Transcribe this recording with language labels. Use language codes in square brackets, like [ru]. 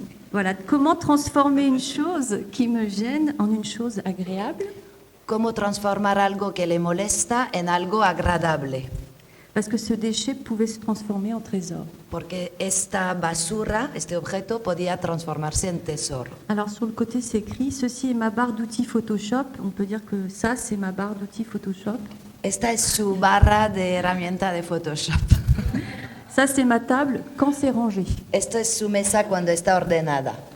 [fr] Voilà, comment transformer une chose qui me gêne en une chose agréable? [es] ¿Cómo transformar algo que le molesta en algo agradable? [fr] Parce que ce déchet pouvait se transformer en trésor. [es] Porque esta basura, este objeto, podía transformarse en tesoro. [fr] Alors sur le côté c'est écrit, ceci est ma barre d'outils Photoshop. On peut dire que ça c'est ma barre d'outils Photoshop. [es] Esta es su barra de herramienta de Photoshop. [fr] Ça c'est ma table quand c'est rangé. [es] Esto es su mesa cuando está ordenada.